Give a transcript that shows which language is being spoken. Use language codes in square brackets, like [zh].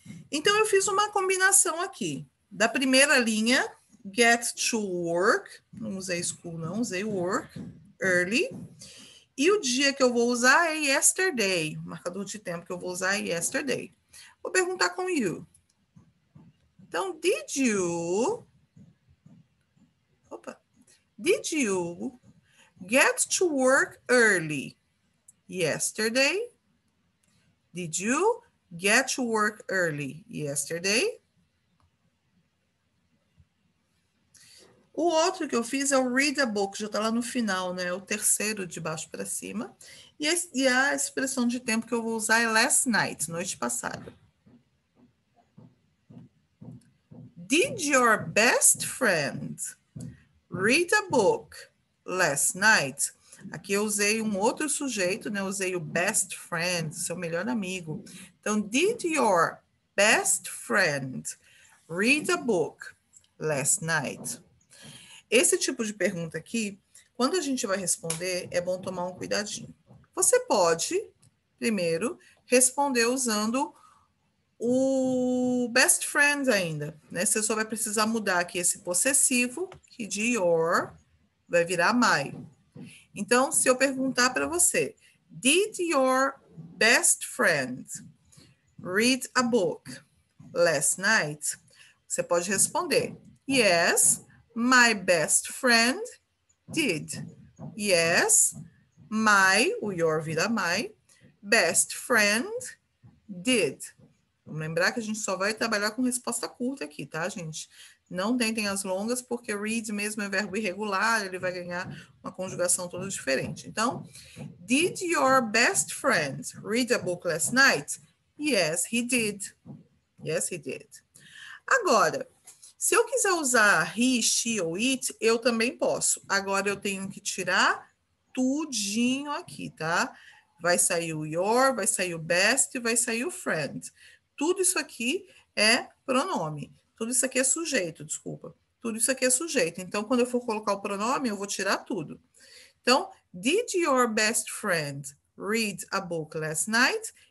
[pt] Então, eu fiz uma combinação aqui. Da primeira linha, [en] get to work. [pt] Não usei school, não. Usei work, early. E o dia que eu vou usar é yesterday. O marcador de tempo que eu vou usar é yesterday. Vou perguntar com you. [en] Então, did you get to work early yesterday? Did you get to work early yesterday? [pt] O outro que eu fiz é o [en] read a book, [pt] já está lá no final, né? O terceiro de baixo para cima. E a expressão de tempo que eu vou usar é [en] last night, [pt] noite passada. [en] Did your best friend read a book last night? [pt] Aqui eu usei um outro sujeito, né? Eu usei o best friend, seu melhor amigo. [en] Então, did your best friend read a book last night? [pt] Esse tipo de pergunta aqui, quando a gente vai responder, é bom tomar um cuidadinho. Você pode, primeiro, responder usando o best friend ainda, né? Você só vai precisar mudar aqui esse possessivo, que de your vai virar my. Então, se eu perguntar para você, [en] did your best friend read a book last night? [pt] Você pode responder, [en] yes, my best friend did. Yes, my, o your vira my, best friend did. [pt] Vamos lembrar que a gente só vai trabalhar com resposta curta aqui, tá, gente? Não tentem as longas, porque read mesmo é verbo irregular, ele vai ganhar uma conjugação toda diferente. [en] Então, did your best friend read a book last night? Yes, he did. Yes, he did. [pt] Agora, se eu quiser usar he, she ou it, eu também posso. Agora eu tenho que tirar tudinho aqui, tá? Vai sair o your, vai sair o best e vai sair o friend. Tudo isso aqui é pronome. Tudo isso aqui é sujeito, desculpa. Tudo isso aqui é sujeito. Então, quando eu for colocar o pronome, eu vou tirar tudo. [en] Então, did your best friend read a book last night?